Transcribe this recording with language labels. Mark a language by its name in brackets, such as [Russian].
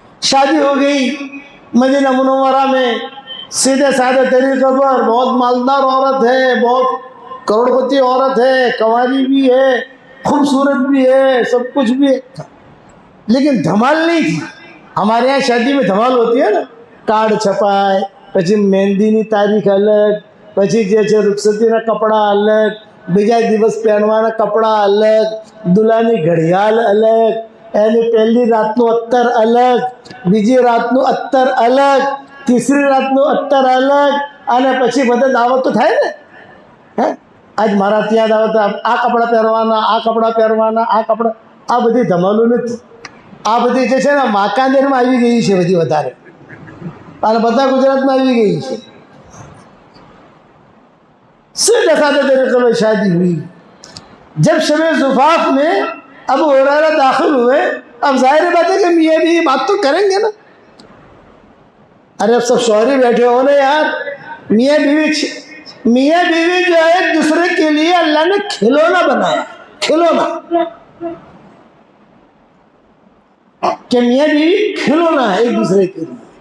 [Hindi] शादी हो गई मदीना मुनव्वरा में सीधे साधे तरीके पर। बहुत मालदार औरत है, बहुत करोड़पति औरत है, कंवारी भी है, खूबसूरत भी है, सब कुछ भी है, लेकिन धमाल नहीं थी। हमारे यहाँ शादी में धमाल होती है ना, कार्ड छपाए, [Gujarati] પછી મહેંદીની તારીખ અલગ, પછી જે છે રૂખસતીના કપડાં અલગ, બીજા દિવસ પહેરવાના કપડાં અલગ, દુલ્હાની ઘડિયાળ અલગ, એની પહેલી રાતનું અત્તર અલગ, બીજી રાતનું અત્તર અલગ, [Hindi] तीसरी [Gujarati] रातનું અત્તર અલગ, અને પછી બધા દાવત તો થાય ને। હે આજ મારા ત્યાં દાવત, આ કપડાં પહેરવાના, આ કપડાં પહેરવાના, આ કપડાં, આ બધી ધમાલો નથી। આ બધી જે છે ને વાંકાનેરમાં આવી ગઈ છે બધી વધારે, અને બધા ગુજરાતમાં આવી ગઈ છે। [Hindi] सीधे साधे तरीके में शादी हुई। जब शब ज़ुफ़ाफ़ में अबू हुरैरा दाखिल हुए, अब जाहिर बात है कि मियाँ भी बात तो करेंगे ना। अरे अब सब शौहरी बैठे हो ना यार, मियाँ बीवी जो है एक दूसरे के लिए अल्लाह ने खिलौना बनाया, खिलौना, कि मियाँ बीवी खिलौना है एक दूसरे के लिए।